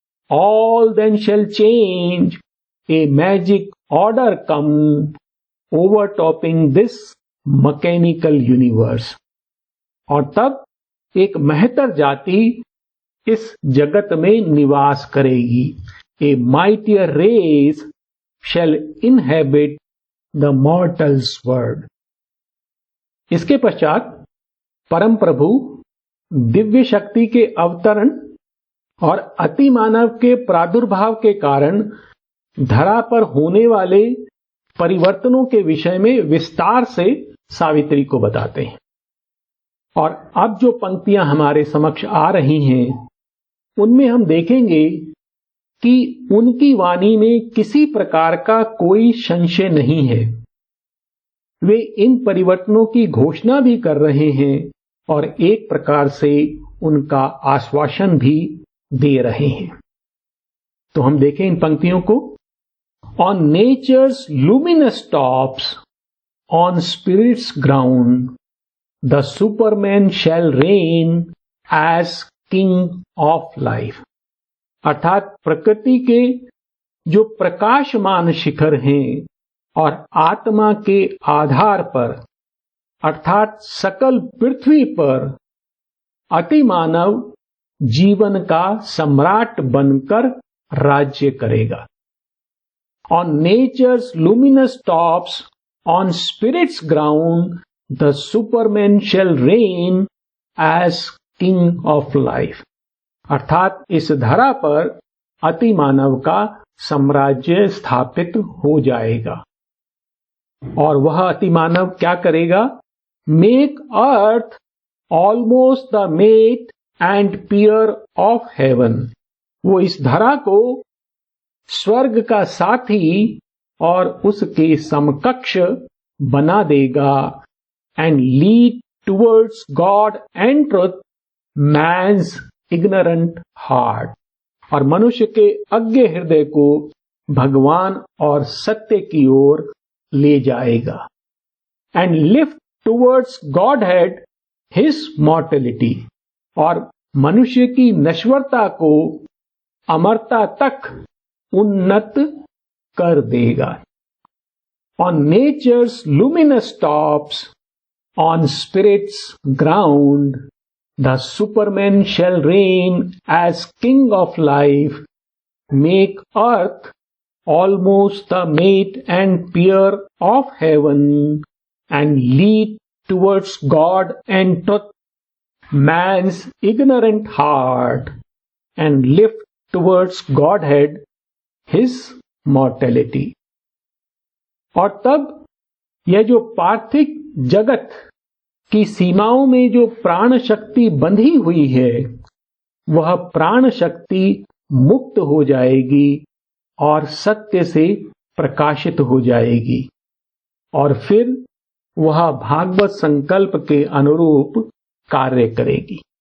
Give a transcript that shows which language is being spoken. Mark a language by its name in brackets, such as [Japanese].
[English] All then shall change, a magic order come, overtopping this mechanical universe. [Hindi] और तब एक महतर जाति इस जगत में निवास करेगी। [English] A mightier race shall inhabit the mortal's world. [Hindi] इसके पश्चात परम प्रभु दिव्य शक्ति के अवतरण और अति मानव के प्रादुर्भाव के कारण धरा पर होने वाले परिवर्तनों के विषय में विस्तार से सावित्री को बताते हैं। और अब जो पंक्तियां हमारे समक्ष आ रही हैं, उनमें हम देखेंगे कि उनकी वाणी में किसी प्रकार का कोई संशय नहीं है। वे इन परिवर्तनों की घोषणा भी कर रहे हैं और एक प्रकार से उनका आश्वासन भी दे रहे हैं। तो हम देखें इन पंक्तियों को। [English] On nature's luminous tops, on spirit's ground, the superman shall reign as king of life. [Hindi] अर्थात प्रकृति के जो प्रकाशमान शिखर हैं और आत्मा के आधार पर अर्थात सकल पृथ्वी पर अतिमानव जीवन का सम्राट बनकर राज्य करेगा। [English] On nature's luminous tops, on spirit's ground, the superman shall reign as king of life. [Hindi] अर्थात इस धरा पर अतिमानव का साम्राज्य स्थापित हो जाएगा। और वह अतिमानव क्या करेगा? [English] Make earth almost the mate and peer of heaven. [Hindi] वो इस धरा को स्वर्ग का साथी और उसके समकक्ष बना देगा। [English] And lead towards God and truth man's ignorant heart. [Hindi] और मनुष्य के अज्ञ हृदय को भगवान और सत्य की ओर ले जाएगा। [English] And lift towards Godhead his mortality. [Hindi] और मनुष्य की नश्वरता को अमरता तक उन्नत कर देगा। [English] On nature's luminous tops, on spirit's ground, the superman shall reign as king of life, make earth almost the mate and peer of heaven, and lead towards God and truth man's ignorant heart, and lift towards Godhead his mortality. [Hindi] और तब यह जो पार्थिव जगत की सीमाओं में जो प्राण शक्ति बंधी हुई है, वह प्राण शक्ति मुक्त हो जाएगी और सत्य से प्रकाशित हो जाएगी, और फिर वह भागवत संकल्प के अनुरूप कार्य करेगी।